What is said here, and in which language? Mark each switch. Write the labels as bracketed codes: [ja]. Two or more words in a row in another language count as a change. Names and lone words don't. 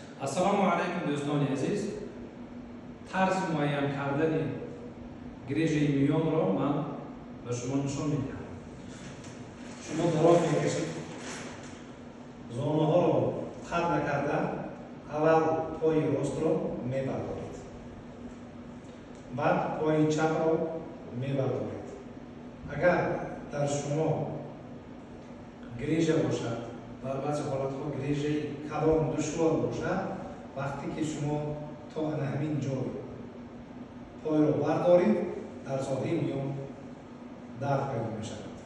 [tg] Assalomu alaykum do'stoni aziz. Tarz muayyan kardani grejai miyonro man ba shuma nishon mediham. Shuma daroz mekashib zonaҳоро қат накарда аввал пои ростро мебардоред. Баъд пои чапро мебардоред. Агар дар шумо грежа бошад, дар баъзе ҳолатҳо грежаи калон душвор бошад, вақте ки шумо то ана ҳамин ҷой пойро бардоред, дар соҳаи миён дард пайдо мешавад.